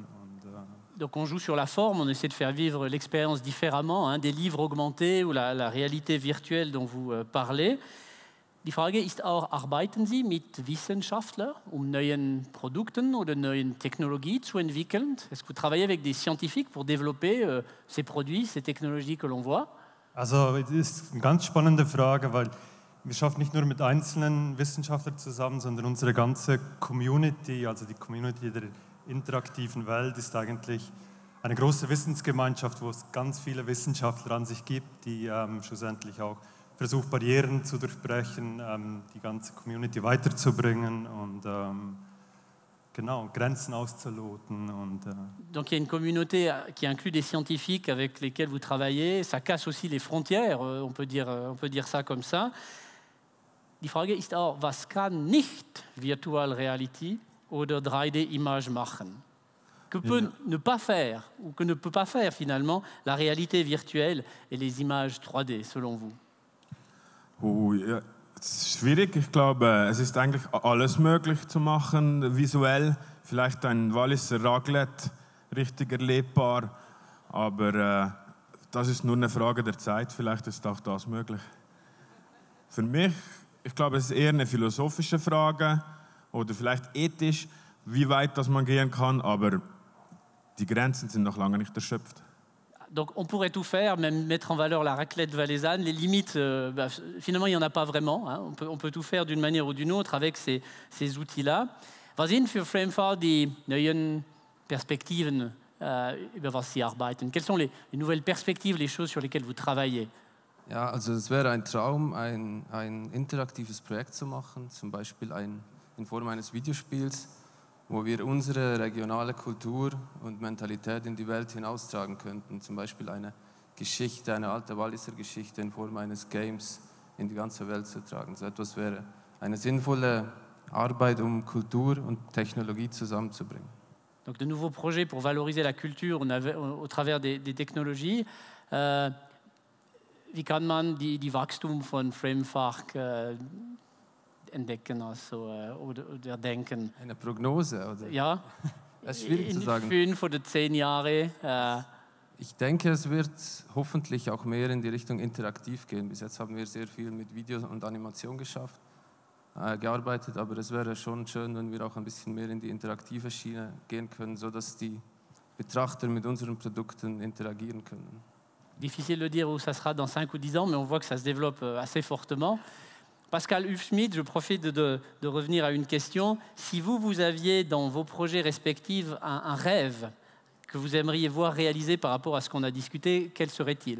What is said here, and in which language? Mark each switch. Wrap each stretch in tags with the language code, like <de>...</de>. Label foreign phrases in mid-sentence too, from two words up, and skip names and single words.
<fr>Donc on joue sur la forme, on essaie de faire vivre l'expérience différemment, hein, des livres augmentés ou la réalité virtuelle dont vous parlez.</fr> <de>Die Frage ist auch, arbeiten Sie mit Wissenschaftlern, neuen Produkten oder neuen Technologien zu entwickeln?</de> <fr>Est-ce que vous travaillez avec des scientifiques pour développer ces produits, ces technologies que l'on voit?</fr> <de>Also das ist eine ganz spannende Frage, weil wir schaffen nicht nur mit einzelnen Wissenschaftlern zusammen, sondern unsere ganze Community, also die Community der interaktiven Welt, ist eigentlich eine große Wissensgemeinschaft, wo es ganz viele Wissenschaftler an sich gibt, die schlussendlich auch versuchen, Barrieren zu durchbrechen, die ganze Community weiterzubringen und genau, Grenzen auszuloten.</de> <fr>Donc il y a une communauté qui inclut des scientifiques avec lesquels vous travaillez. Ça casse aussi les frontières, on peut dire ça comme ça.</fr> <de>Die Frage ist auch, was kann nicht</de> <en>Virtual Reality</en> <de>oder 3D-Image machen?</de> <fr>Que peut ne pas faire, ou que ne peut pas faire finalement la réalité virtuelle et les images 3D, selon vous?</fr> <de>Ja, es ist schwierig. Ich glaube, es ist eigentlich alles möglich zu machen, visuell. Vielleicht ein Walliser Raclette, richtig erlebbar. Aber das ist nur eine Frage der Zeit. Vielleicht ist auch das möglich. Für mich, ich glaube, es ist eher eine philosophische Frage oder vielleicht ethisch, wie weit das man gehen kann. Aber die Grenzen sind noch lange nicht erschöpft.</de> <fr>Donc on pourrait tout faire, même mettre en valeur la raclette valaisanne. Les limites, finalement, il n'y en a pas vraiment. Hein. On peut tout faire d'une manière ou d'une autre avec ces outils-là.</fr> <de>Was sind für Framefarm die neuen Perspektiven, über was Sie arbeiten?</de> <fr>Quelles sont les nouvelles perspectives, les choses sur lesquelles vous travaillez?</fr> <de>Ja, also es wäre ein Traum, ein interaktives Projekt zu machen, zum Beispiel in Form eines Videospiels, wo wir unsere regionale Kultur und Mentalität in die Welt hinaustragen könnten. Zum Beispiel eine Geschichte, eine alte Walliser Geschichte in Form eines Games in die ganze Welt zu tragen. So etwas wäre eine sinnvolle Arbeit, Kultur und Technologie zusammenzubringen.</de> <fr>Donc de nouveaux projets pour valoriser la culture au travers des technologies.</fr> <de>Wie kann man die Wachstum von Framepark entdecken oder denken? Eine Prognose? Oder? Ja, das ist schwierig zu sagen. 5 oder 10 Jahre. Ich denke, es wird hoffentlich auch mehr in die Richtung interaktiv gehen. Bis jetzt haben wir sehr viel mit Video und Animation gearbeitet, aber es wäre schon schön, wenn wir auch ein bisschen mehr in die interaktive Schiene gehen können, sodass die Betrachter mit unseren Produkten interagieren können.</de> <fr>Difficile de dire où ça sera dans 5 ou 10 ans, mais on voit que ça se développe assez fortement. Pascal Hufschmid, je profite de revenir à une question. Si vous aviez dans vos projets respectifs un rêve que vous aimeriez voir réalisé par rapport à ce qu'on a discuté, quel serait-il?</fr>